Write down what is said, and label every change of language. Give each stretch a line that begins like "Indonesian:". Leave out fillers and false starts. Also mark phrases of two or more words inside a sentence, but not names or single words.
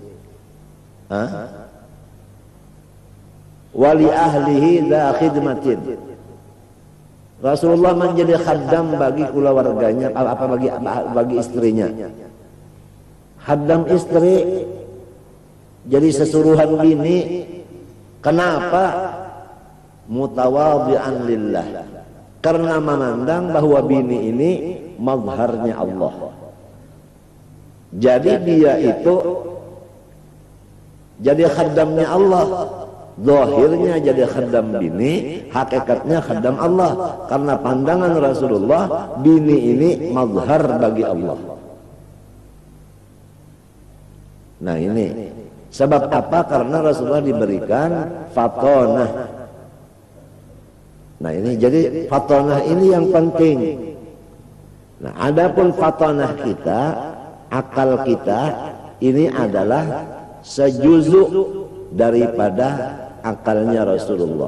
Arabic: ولأهله ذا خدمة.
Indonesian: Rasulullah menjadi khaddam bagi keluarganya, bagi istrinya. Khaddam istri jadi sesuruhan bini. Kenapa?
Arabic: متواضعا لله,
Indonesian: karena memandang bahwa bini ini mazharnya Allah. Jadi dia itu jadi khaddamnya Allah, zahirnya jadi khaddam bini, hakikatnya khaddam Allah. Karena pandangan Rasulullah, bini ini mazhar bagi Allah. Nah ini sebab apa? Karena Rasulullah diberikan fatonah. Nah ini jadi fatonah ini yang penting. Nah adapun fatonah kita, akal kita ini adalah sejuzuk daripada akalnya Rasulullah.